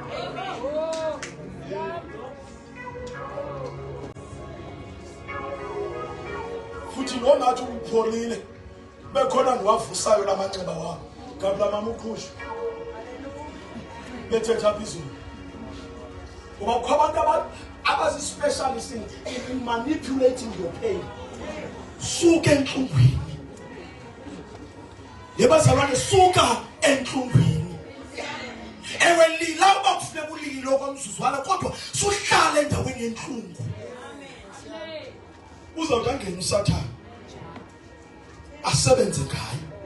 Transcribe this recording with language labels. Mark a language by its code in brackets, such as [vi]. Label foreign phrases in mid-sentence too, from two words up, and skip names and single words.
[xh] Futhi ngonathi upholile bekhona niwavusayo lamanxeba wakho ngabula mama uqhusha bethetha phezulu ngoba kukho abantu abasi-specialist [en] in manipulating your pain. [xh] Suka enhlungwini. Yebazalwane suka enhlungwini. Ewe lila uba kufuneka ulile okwamzuzwana kodwa suhlala endaweni yenhlungu. Uzawuthi angene uSathane asebenze ngayo.